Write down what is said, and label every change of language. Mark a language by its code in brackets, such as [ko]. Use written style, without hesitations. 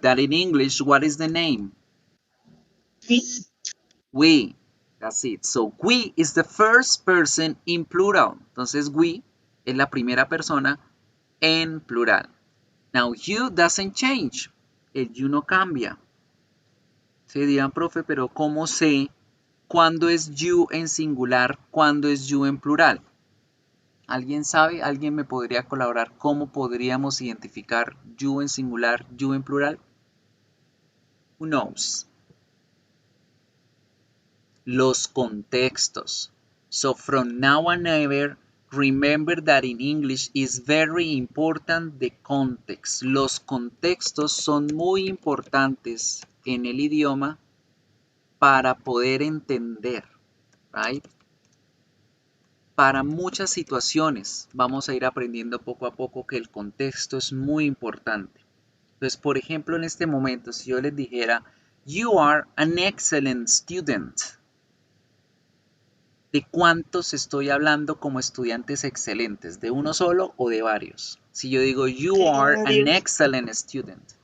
[en] That in English, what is the name? We. That's it. So, we is the first person in plural. [es] Entonces, we es la primera persona en plural. [en] Now, you doesn't change. [es] El you no cambia. Se dirán, profe, pero ¿cómo sé cuándo es you en singular, cuándo es you en plural? ¿Alguien sabe? ¿Alguien me podría colaborar? ¿Cómo podríamos identificar you en singular, you en plural? [en] Who knows? [es] Los contextos. [en] So from now on ever, remember that in English is very important the context. [es] Los contextos son muy importantes en el idioma para poder entender, right? Para muchas situaciones vamos a ir aprendiendo poco a poco que el contexto es muy importante. Entonces, por ejemplo, en este momento, si yo les dijera, [en] you are an excellent student, [es] ¿de cuántos estoy hablando como estudiantes excelentes? ¿De uno solo o de varios? Si yo digo, [en] you are an excellent student.